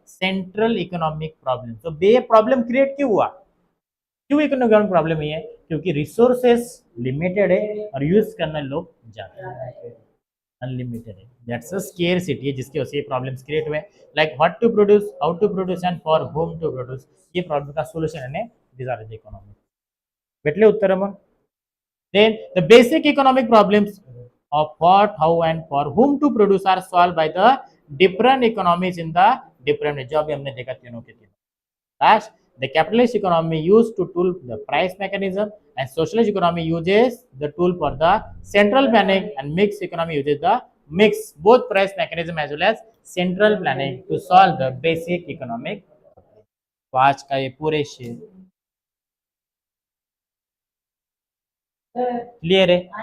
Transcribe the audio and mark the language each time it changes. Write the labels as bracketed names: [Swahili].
[Hindi] Central economic problem. तो ये problem create क्यों हुआ, क्यों इकोनॉमिक प्रॉब्लम ये है, क्योंकि रिसोर्सेस लिमिटेड है और यूज करने लोग ज्यादा है, अनलिमिटेड है। दैट्स अ स्केर्सिटी है जिसकी वजह से ये प्रॉब्लम्स क्रिएट हुए, [English] like what to produce, [Hindi] how to produce and for home to produce. ये प्रॉब्लम का सॉल्यूशन है [English] This are the economic. [Marathi] भेटले उत्तर मग. [English] Then the basic economic problems of what, how, and for whom to produce are solved by the different economies in the different [Hindi] जो अभी हमने देखा तीनों के तीनों. [English] Last, the capitalist economy used to tool the price mechanism, and socialist economy uses the tool for the central planning, and mixed economy uses the mix both price mechanism as well as central planning to solve the basic economic. [Hindi] तो आज का ये पूरे clear है.